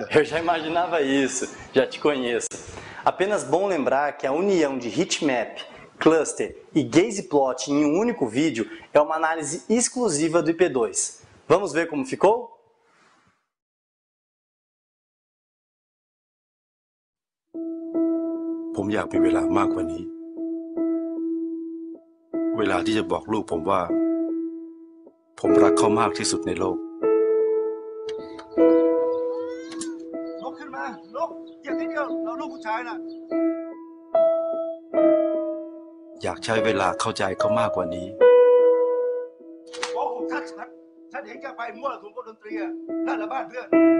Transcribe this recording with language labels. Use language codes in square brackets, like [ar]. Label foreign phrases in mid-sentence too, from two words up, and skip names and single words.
[pt] Eu já imaginava isso, já te conheço. Apenas bom lembrar que a união de heatmap, cluster e [en] gaze plot [pt] em um único vídeo é uma análise exclusiva do IP2. Vamos ver como ficou? [th] Eu อยากมีเวลามากกว่านี้เวลาที่จะบอกลูกผมว่าผมรักเขามากที่สุดในโลกลุกขึ้นมาลุกอย่างนิดเดียวเราลูกผู้ชายน่ะ อยากใช้เวลาเข้าใจเขามากกว่านี้โอ้ผมฉันเห็นแกไปมั่วสุมกับดนตรีอ่ะนั่นแหละบ้านเพื่อน